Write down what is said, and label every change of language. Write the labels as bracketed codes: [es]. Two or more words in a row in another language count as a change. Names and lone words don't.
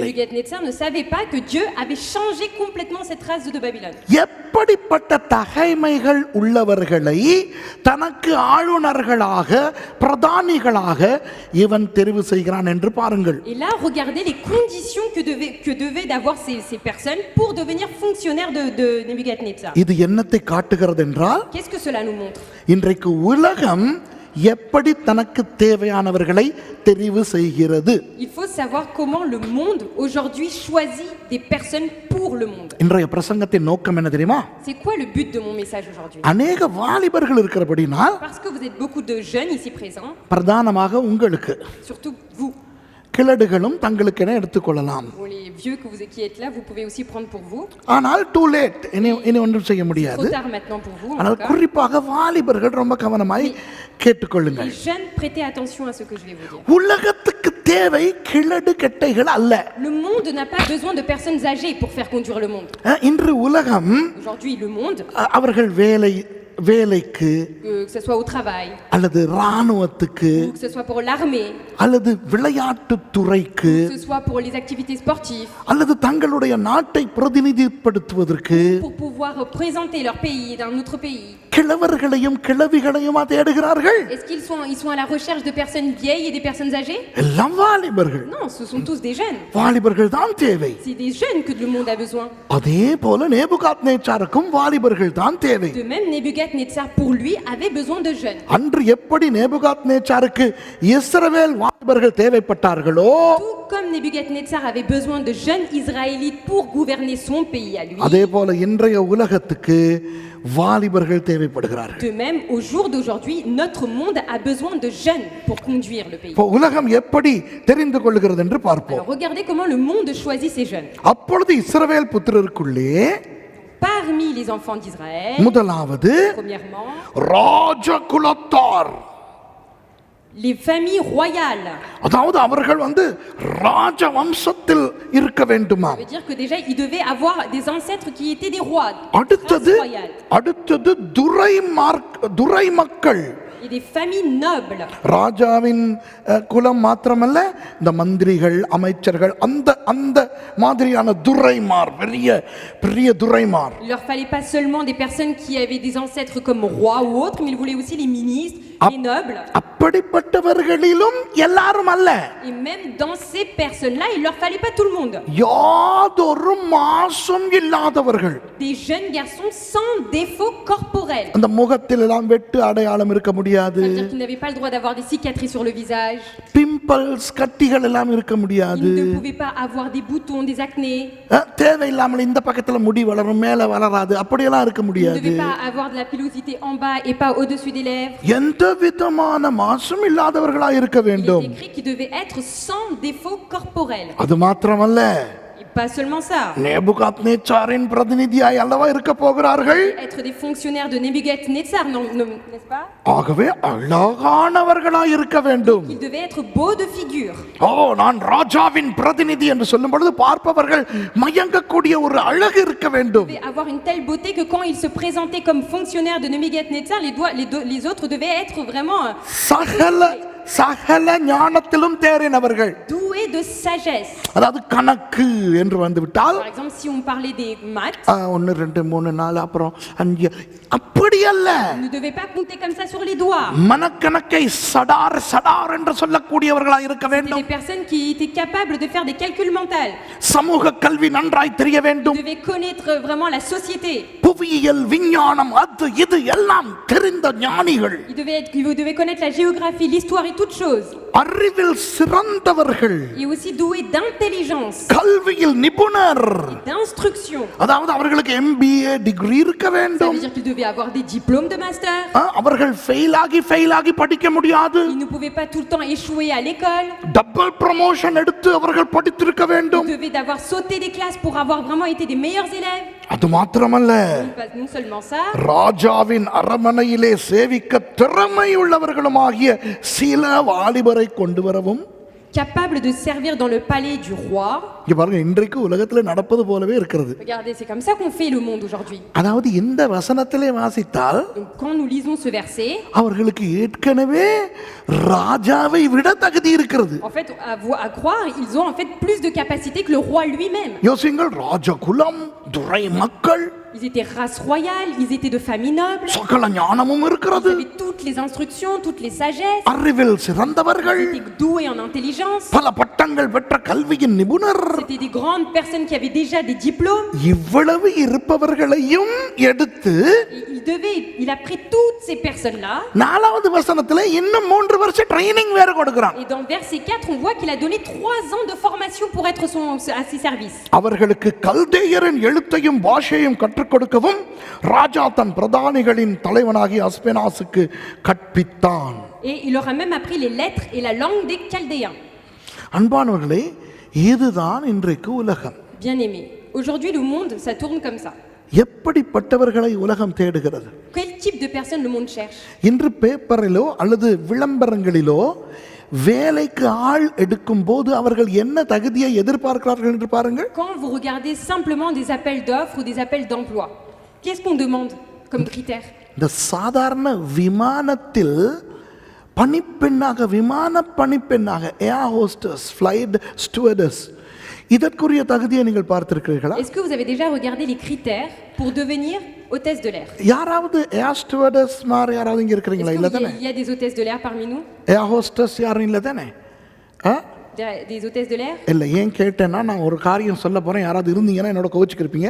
[fr] Nebuchadnezzar ne savait pas que Dieu avait changé complètement cette race de Babylone. [ta] எப்படிப்பட்ட தகைமைகள் உள்ளவர்களை தனக்கு ஆளுநர்களாக பிரதானிகளாக இவன் தெரிவு செய்கிறான் என்று பாருங்கள். [fr] Et là, regardez les conditions que devaient avoir ces personnes pour devenir fonctionnaires de Nebuchadnezzar. [ta] இது என்னத்தை காட்டுகிறது என்றால், [fr] Qu'est-ce que cela nous montre? [ta] இன்றைக்கு உலகம் எப்படி தனக்கு தேவையானவர்களை தெரிவு செய்கிறது. [fr] Il faut savoir comment le monde aujourd'hui choisit des personnes pour le monde. [ta] இன்றைய பிரசங்கத்தின் நோக்கம் என்ன தெரியுமா? [fr] C'est quoi le but de mon message aujourd'hui? [ta] அநேக வாலிபர்கள் இருக்கிறபடினால், [fr] Parce que vous êtes beaucoup de jeunes ici présents, [ta] பிரதானமாக உங்களுக்கு [fr] surtout vous. [ta] கிழடுகளும் தங்களுக்கென எடுத்துக்கொள்ளலாம். [fr] Bon, les vieux qui êtes là, vous pouvez aussi prendre pour vous. [ta] ஆனால் [en] too late, [ta] இனி ஒன்றும் செய்ய முடியாது. [fr] Trop tard maintenant pour vous. en [ta] ஆனால் [fr] tout cas. [ta] குறிப்பாக வாலிபர்கள் ரொம்ப கவனமாய் கேட்டுக்கொள்ளுங்கள். [fr] Les jeunes, prêtez attention à ce que je vais vous dire. [ta] உலகத்துக்கு தேவை கிழடு கெட்டைகள் அல்ல. [fr] Le monde n'a pas besoin de personnes âgées pour faire conduire le monde. [ta] இன்று உலகம் [fr] Aujourd'hui, le monde, [ta] அவர்கள் வேலைக்கு [fr] que ce soit au travail, [ta] அல்லது இராணுவத்துக்கு [fr] ou que ce soit pour l'armée, [ta] அல்லது விளையாட்டுத் துறைக்கு [fr] que ce soit pour les activités sportives, [ta] அல்லது தங்களுடைய நாட்டை பிரதிநிதிப்படுத்துவதற்கு [fr] pour pouvoir présenter leur pays d'un autre pays. [ta] கிழவர்களையும் கிழவிகளையுமா தேடுகிறார்கள்? [fr] Est-ce qu'ils sont à la recherche de personnes vieilles et des personnes âgées? [ta] எல்லாம் வாலிபர்கள். [fr] Non, ce sont tous des jeunes. [ta] வாலிபர்கள் தான் தேவை. [fr] C'est des jeunes que le monde a besoin. [ta] அதே போல நேபுகாத்நேச்சாருக்கும் வாலிபர்கள் தான் தேவை. [fr] De même, Nebuchadnezzar, pour lui, avait besoin de jeunes. [ta] அன்று எப்படி நேபுகாத்நேச்சாருக்கு இஸ்ரவேல் வாலிபர்கள் தேவைப்பட்டார்களோ, [fr] Tout comme Nebuchadnezzar avait besoin de jeunes Israélites pour gouverner son pays à lui, [ta] அதே போல இன்றைய உலகத்துக்கு வாலிபர்கள் தேவைப்படுகிறார்கள். தேவைப்படுகிறார்கள். [fr] De même, au jour d'aujourd'hui, notre monde a besoin de jeunes pour conduire le pays. [ta] இப்போ உலகம் எப்படி தெரிந்து கொள்கிறது என்று பார்ப்போம். [fr] Alors regardez comment le monde choisit ces jeunes. [ta] அப்பொழுது இஸ்ரவேல் புத்திரருக்குள்ளே [fr] Parmi les enfants d'Israël, [ta] முதலாவது [fr] premièrement, [ta] ராஜகுலத்தார், [fr] les familles royales. [ta] அதாவது அவர்கள் ராஜ வம்சத்தில் இருக்க வேண்டுமா. [fr] Ça veut dire que déjà, ils devaient avoir des ancêtres qui étaient des rois, [ta] அடுத்தது [fr] races royales, [ta] அடுத்தது துரை மக்கள், [fr] et des familles nobles. [ta] ராஜாவின் குலம் மாத்திரமல்ல, இந்த மந்திரிகள் அமைச்சர்கள் அந்த அந்த மாதிரியான துரைமார், பெரிய பெரிய துரைமார். [fr] Il leur fallait pas seulement des personnes qui avaient des ancêtres comme rois ou autres, mais ils voulaient aussi les ministres, les nobles. [ta] அப்படிப்பட்டவர்களிலும் எல்லாரும் அல்ல. [fr] Et même dans ces personnes-là, il leur fallait pas tout le monde. [ta] யாதொரு மாசும் இல்லாதவர்கள், [fr] Des jeunes garçons sans défaut corporel. [ta] அந்த முகத்தில் எல்லாம் வெட்டு அடையாளம் இருக்க முடியாது. [fr] Ça veut dire qu'ils n'avaient pas le droit d'avoir des cicatrices sur le visage. [ta] பிம்பிள்ஸ் கட்டிகள் எல்லாம் இருக்க முடியாது. [fr] Ils ne pouvaient pas avoir des boutons, des acnés. [ta] தேவையில்லாமல் இந்த பக்கத்துல முடி வளரும் மேல வளராது அப்படியெல்லாம் இருக்க [fr] Ils ne [ta] முடியாது. [fr] devaient pas avoir de la pilosité en bas et pas au-dessus des lèvres. [ta] எந்த விதமான மாசும் இல்லாதவர்களா இருக்க [fr] Il [ta] வேண்டும். [fr] est écrit qu'ils devaient être sans défaut corporel. [ta] அது மாத்திரமல்ல, [fr] Et pas seulement ça. [ta] நேபுகாத்நேச்சாரின் பிரதிநிதியாய் அல்லவா இருக்க போகிறார்கள். [fr] Être des fonctionnaires de Nebuchadnezzar, n'est-ce pas? [ta] ஆகவே அழகானவர்களாய் இருக்க வேண்டும். [fr] Ils devaient être beaux de figure. [ta] நான் ராஜாவின் பிரதிநிதி என்று சொல்லும் பொழுது பார்ப்பவர்கள் மயங்கக்கூடிய ஒரு அழகு இருக்க [fr] Ils [ta] வேண்டும். [fr] devaient avoir une telle beauté que quand ils se présentaient comme fonctionnaires de Nebuchadnezzar, les autres devaient être vraiment [ta] சகல ஞானத்திலும் தேறினவர்கள். [fr] doués de sagesse. [ta] அதாவது கணக்கு என்று வந்துவிட்டால், [fr] Par exemple, si on parlait des maths, [ta] 1 2 3 4 அப்புறம் 5 அப்படி அல்ல. [fr] ils ne devaient pas compter comme ça sur les doigts. [ta] மனக்கணக்கை சடார் சடார் என்று சொல்லக்கூடியவர்களாய் இருக்க [fr] C'était [ta] வேண்டும். [fr] des personnes qui étaient capables de faire des calculs mentaux. [ta] சமூக கல்வி நன்றாய் தெரிய [fr] Ils [ta] வேண்டும். [fr] devaient connaître vraiment la société. [ta] புவியியல் விஞ்ஞானம் அது இது எல்லாம் தெரிந்த ஞானிகள். [fr] Ils devaient connaître la géographie, l'histoire et toutes choses. [ta] அறிவில் சிறந்தவர்கள், [fr] Et aussi doués d'intelligence, [ta] கல்வியில் நிபுணர், [fr] d'instruction. [ta] அதாவது அவர்களுக்கு [en] MBA degree [ta] இருக்க [fr] Ça veut [ta] வேண்டும். [fr] dire qu'ils devaient avoir des diplômes de master. [ta] அவர்கள் ஃபெயில் ஆகி படிக்க முடியாது. [fr] Ils ne pouvaient pas tout le temps échouer à l'école. [en] double promotion [ta] எடுத்து அவர்கள் படித்திருக்க [fr] Ils [ta] வேண்டும். [fr] devaient avoir sauté des classes pour avoir vraiment été des meilleurs élèves. [ta] அது மாத்திரமல்ல, [fr] Non seulement ça, [ta] ராஜாவின் அரமனையிலே சேவிக்க திறமை உள்ளவர்களுமாகிய சில வாலிபரை கொண்டு வரவும். [fr] capables de servir dans le palais du roi. [ta] இங்க பாருங்க, இன்றைக்கு உலகத்துல நடப்பது போலவே இருக்கிறது. [fr] Regardez, c'est comme ça qu'on fait le monde aujourd'hui. [ta] அதாவது இந்த வசனத்திலே வாசித்தால் [fr] Donc quand nous lisons ce verset, [ta] அவர்களுக்கு ஏற்கனவே ராஜாவை விட தகுதி இருக்கிறது. [fr] en fait, à croire, ils ont en fait plus de capacité que le roi lui-même. [ta] யோசிங்கள், ராஜகுலம், துரை மக்கள், [fr] Ils étaient race royale, ils étaient de famille noble. [ta] சகல ஞானமும் [fr] Ils [ta] இருக்கிறது. [fr] avaient toutes les instructions, toutes les sagesses. [ta] அறிவில் சிறந்தவர்கள், [fr] Ils étaient doués en intelligence. [ta] பல பட்டங்கள் பெற்ற கல்வியின் நிபுணர். [fr] C'était des grandes personnes qui avaient déjà des diplômes. [ta] இவ்வளவு இருப்பவர்களையும் எடுத்து [fr] Il a pris toutes ces personnes-là. [ta] 4வது வசனத்துல இன்னும் 3 வருஷம் ட்ரைனிங் வேற கொடுக்கிறான். [fr] Et dans verset 4, on voit qu'il a donné 3 ans de formation pour être à ses services. [ta] அவர்களுக்கு கல்தேயரின் எழுத்தையும் பாஷையும் கற்றுக் கொடுக்கவும் ராஜா தன் பிரதானிகளின் தலைவனாகிய அஸ்பெனாசுக்கு கற்பித்தான். [fr] Et il leur a même appris les lettres et la langue des Chaldéens. [ta] அன்பானவர்களே, இதுதான் இன்றைக்கு உலகம். [fr] Bien-aimés, aujourd'hui le monde, ça tourne comme ça. [ta] எப்படிப்பட்டவர்களை உலகம் தேடுகிறது? [fr] Quel type de personnes le monde cherche? [ta] இன்று பேப்பரிலோ அல்லது விளம்பரங்களிலோ வேலைக்கு ஆள் எடுக்கும் போது அவர்கள் என்ன தகுதியை எதிர்பார்க்கிறார்கள் என்று பாருங்கள். [fr] Quand vous regardez simplement des appels d'offres ou des appels d'emploi, qu'est-ce qu'on demande comme critère? [ta] இந்த சாதாரண விமானத்தில் விமான பணிப்பெண்ணாக [en] air hostess, flight stewardess, [ta] இதற்குரிய தகுதியை நீங்கள் பார்த்திருக்கிறீர்களா? [fr] Est-ce que vous avez déjà regardé les critères pour devenir hôtesse de l'air? [ta] யாராவது [en] air stewardess [ta] மாதிரி யாராவது இங்க இருக்கிறீங்களா? இல்ல தானே? [fr] Il y a des hôtesses de l'air parmi nous? [en] air hostess [ta] யாரும் இல்ல தானே? [fr] Des hôtesses de l'air? [ta] இல்ல, ஏன் கேட்டேன்னா, நான் ஒரு காரியம் சொல்ல போறேன். யாராவது இருந்தீங்கன்னா என்னோட கோச்சுக்கு இருப்பீங்க.